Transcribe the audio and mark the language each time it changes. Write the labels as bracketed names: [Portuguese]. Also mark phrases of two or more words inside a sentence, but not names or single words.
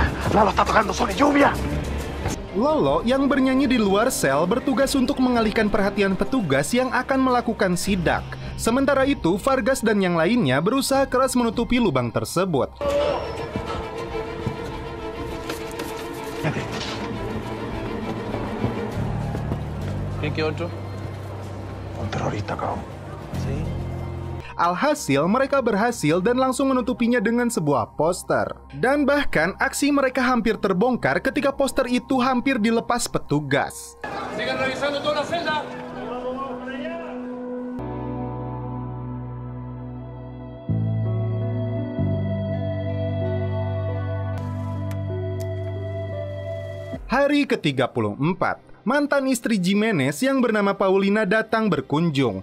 [Spanish] No lo está tocando, solo lluvia. [Indonesian] Lolo yang bernyanyi di luar sel bertugas untuk mengalihkan perhatian petugas yang akan melakukan sidak. Sementara itu, Vargas dan yang lainnya berusaha keras menutupi lubang tersebut. [Spanish] ¿Qué otro? Un terrorista, cabrón. [Indonesian] Alhasil, mereka berhasil dan langsung menutupinya dengan sebuah poster. Dan bahkan, aksi mereka hampir terbongkar ketika poster itu hampir dilepas petugas. [Spanish] Sigan revisando toda la celda. [Indonesian] Hari ke-34, mantan istri Jimenez yang bernama Paulina datang berkunjung.